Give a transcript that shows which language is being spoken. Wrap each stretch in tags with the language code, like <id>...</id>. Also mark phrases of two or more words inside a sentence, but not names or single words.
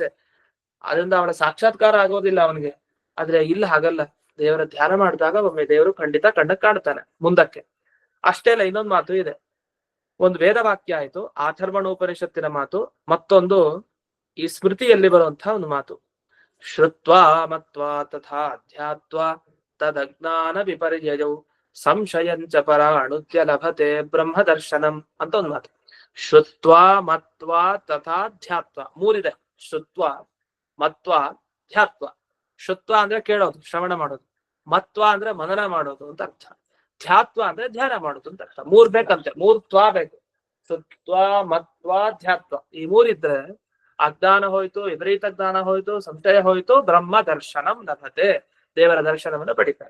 <kn>ಅದರಿಂದ ಅವಳ ಸಾಕ್ಷಾತ್ಕಾರ ಆಗೋದಿಲ್ಲ ಅವನಿಗೆ. ಆದ್ರೆ ಇಲ್ಲ, ಹಾಗಲ್ಲ. ದೇವರ ಧ್ಯಾನ ಮಾಡಿದಾಗ ಒಮ್ಮೆ ದೇವರು ಖಂಡಿತ ಕಣ್ಣಕ್ಕೆ ಕಾಣ್ತಾನೆ ಮುಂದಕ್ಕೆ. ಅಷ್ಟೇ ಅಲ್ಲ, ಇನ್ನೊಂದು ಮಾತು ಇದೆ. ಒಂದು ವೇದ ವಾಕ್ಯ ಆಯ್ತು, ಅಥರ್ವಣೋಪನಿಷತ್ತಿನ ಮಾತು. ಮತ್ತೊಂದು ಈ ಸ್ಮೃತಿಯಲ್ಲಿ ಬರುವಂತಹ ಒಂದು ಮಾತು.</kn> <sa>ಶ್ರುತ್ವಾ ಮತ್ವಾ ತಥಾ ಅಧ್ಯಾತ್ವ ತದಜ್ಞಾನ ವಿಪರ್ಯಯೌ ಸಂಶಯಂಚ ಪರಾಣುತ್ಯ ಲಭತೆ ಬ್ರಹ್ಮ ದರ್ಶನಂ</sa> <kn>ಅಂತ ಒಂದು ಮಾತು.</kn> <sa>ಶ್ರುತ್ವಾ ಮತ್ವಾ ತಥಾ ಧ್ಯಾತ್ವ, ಮೂರಿದೆ. ಶ್ರುತ್ವ, ಮತ್ವ, ಧ್ಯಾತ್ವ.</sa> <kn>ಶ್ರುತ್ವ ಅಂದ್ರೆ ಕೇಳೋದು, ಶ್ರವಣ ಮಾಡೋದು. ಮತ್ವ ಅಂದ್ರೆ ಮನನ ಮಾಡೋದು ಅಂತ ಅರ್ಥ. ಧ್ಯಾತ್ವ ಅಂದ್ರೆ ಧ್ಯಾನ ಮಾಡೋದು ಅಂತ ಅರ್ಥ. ಮೂರ್ ಬೇಕಂತೆ, ಮೂರ್ ತ್ವ ಬೇಕು.</kn> <sa>ಶ್ರುತ್ವ, ಮತ್ವ, ಧ್ಯಾತ್ವ.</sa> <kn>ಈ ಮೂರಿದ್ರೆ ಅಜ್ಞಾನ ಹೋಯ್ತು, ವಿಪರೀತ ಜ್ಞಾನ ಹೋಯ್ತು, ಸಂಶಯ ಹೋಯ್ತು,</kn> <sa>ಬ್ರಹ್ಮ ದರ್ಶನಂ ಲಭತೆ,</sa> <kn>ದೇವರ ದರ್ಶನವನ್ನು ಪಡಿತಾರೆ.</kn>